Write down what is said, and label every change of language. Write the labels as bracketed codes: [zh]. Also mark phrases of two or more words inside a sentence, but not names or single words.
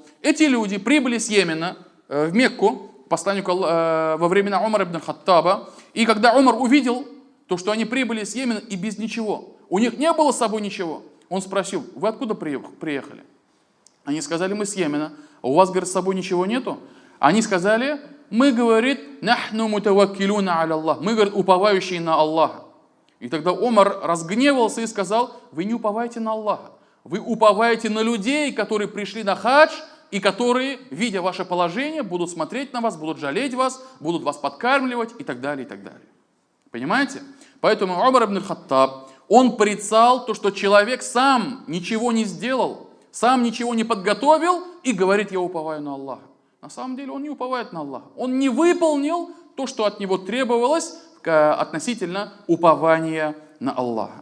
[ru] Эти люди прибыли с Йемена в Мекку, посланнику во времена Умара ибн аль-Хаттаба, и когда Умар увидел то, что они прибыли с Йемена и без ничего, у них не было с собой ничего, он спросил: «Вы откуда приехали?» Они сказали: «Мы с Йемена». «А у вас, говорит, с собой ничего нету?» Они сказали: «Мы, говорит, [ar] نحن متوكلون على الله». [ru] Мы, говорит, уповающие на Аллаха. И тогда Умар разгневался и сказал: «Вы не уповаете на Аллаха. Вы уповаете на людей, которые пришли на хадж, и которые, видя ваше положение, будут смотреть на вас, будут жалеть вас, будут вас подкармливать и так далее, и так далее». Понимаете? Поэтому Умар ибн аль-Хаттаб, он порицал то, что человек сам ничего не сделал, сам ничего не подготовил и говорит: «Я уповаю на Аллаха». На самом деле он не уповает на Аллаха. Он не выполнил то, что от него требовалось относительно упования на Аллаха.